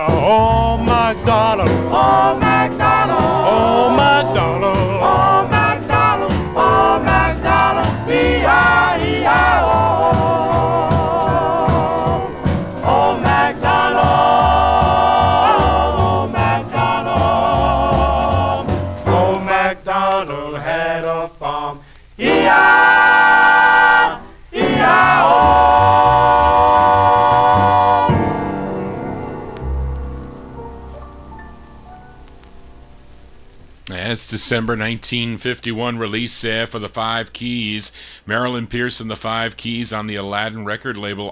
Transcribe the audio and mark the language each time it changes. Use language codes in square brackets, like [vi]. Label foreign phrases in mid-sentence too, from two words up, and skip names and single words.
[en] Oh MacDonald, oh MacDonald, oh MacDonald, oh MacDonald, oh MacDonald, E-I-E-I-O. Oh MacDonald, oh MacDonald, oh MacDonald had a farm, E-I-E-I-O. That's December 1951 release there for the Five Keys. Marilyn Pierce and the Five Keys on the Aladdin record label.